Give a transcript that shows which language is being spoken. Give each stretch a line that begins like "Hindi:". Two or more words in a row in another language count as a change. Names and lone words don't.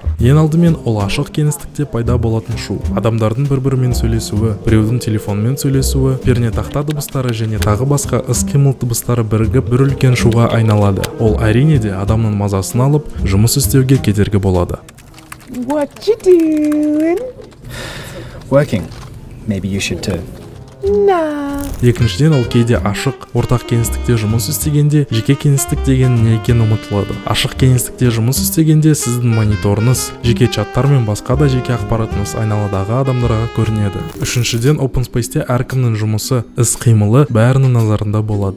Kazakh: Ең алдымен ол ашық кеңістікте пайда болатын шу. Адамдардың бір-бірімен сөйлесуі, біреудің телефонмен сөйлесуі, пернетақта дыбыстары және тағы басқа іс-қимыл дыбыстары бірігіп бір үлкен шуға айналады. Ол әрине де адамның мазасын алып, жұмыс істеуге кедергі болады.
English: What you doing? Working. Maybe you should too. Nah.
Kazakh: Екіншіден, ол кейде ашық, ортақ кеңістікте жұмыс істегенде, жеке кеңістік деген не екені ұмытылады. Ашық кеңістікте жұмыс істегенде сіздің мониторыңыз, жеке чаттар мен басқа да жеке ақпаратыңыз айналадағы адамдарға көрінеді. Үшіншіден,
English: open space'те
Kazakh: әркімнің жұмысы, іс-қимылы бәрінің назарында болады.